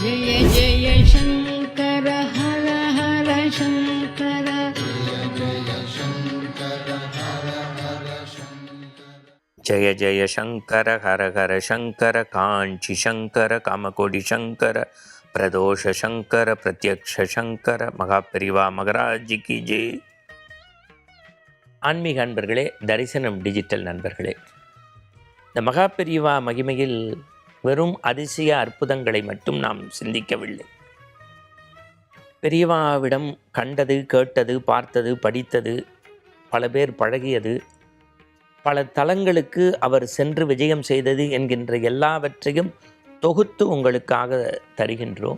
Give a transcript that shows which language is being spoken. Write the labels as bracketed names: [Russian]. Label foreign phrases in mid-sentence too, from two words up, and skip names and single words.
[Sanskrit] जय जय शङ्कर हर हर शङ्कर जय जय शङ्कर हर हर शङ्कर काञ्ची शङ्कर कामकोटि शङ्कर प्रदोष शङ्कर प्रत्यक्ष शङ्कर [Tamil] மகாபெரிவா மகராஜிக்கு ஜெய். ஆன்மீக அன்பர்களே, தரிசனம் டிஜிட்டல் நண்பர்களே, இந்த மகாபெரிவா மகிமையில் வெறும் அதிசய அற்புதங்களை மட்டும் நாம் சிந்திக்கவில்லை. பெரியவாவிடம் கண்டது, கேட்டது, பார்த்தது, படித்தது, பல பேர் பழகியது, பல தலங்களுக்கு அவர் சென்று விஜயம் செய்தது என்கின்ற எல்லாவற்றையும் தொகுத்து உங்களுக்காக தருகின்றோம்.